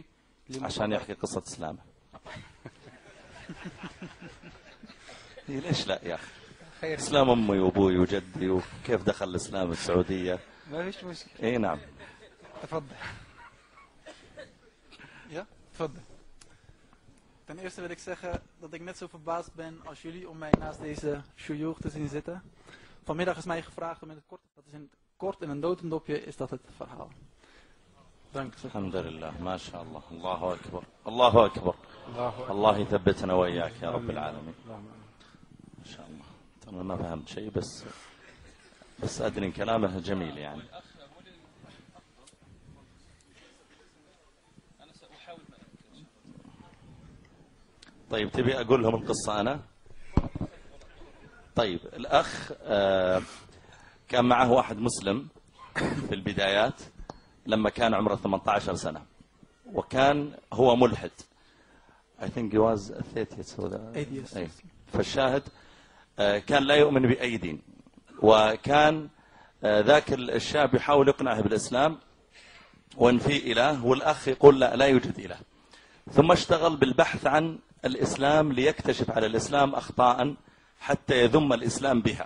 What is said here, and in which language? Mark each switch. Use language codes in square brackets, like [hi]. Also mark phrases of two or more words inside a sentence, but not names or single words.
[ar] عشان يحكي قصة إسلامه. ليش لا يا أخي؟ خير. إسلام أمي وأبوي وجدي وكيف دخل الإسلام السعودية. ما فيش مشكلة. إيه نعم. تفضل. Ja? تفضل. [nl] Ten eerste wil ik zeggen dat ik net zo verbaasd ben als jullie om mij naast deze shuyukh te zien zitten. Vanmiddag is mij gevraagd om in het kort, dat is in het kort in een notendopje, is dat het verhaal. Dank. [ar] الحمد لله، ما شاء الله، الله أكبر، الله أكبر. Allah يثبتنا وإياك يا رب العالمين. ما شاء الله. أنا ما فهمت شيء بس أدري إن كلامه جميل يعني. طيب تبي أقول لهم القصة أنا؟ طيب الأخ كان معه واحد مسلم في البدايات لما كان عمره 18 سنة، وكان هو ملحد. [en] I think he was atheist. [ar] فالشاهد كان لا يؤمن بأي دين، وكان ذاك الشاب يحاول يقنعه بالإسلام وأن في إله، والأخ يقول لا يوجد إله. ثم اشتغل بالبحث عن الإسلام ليكتشف على الإسلام أخطاء حتى يذم الإسلام بها.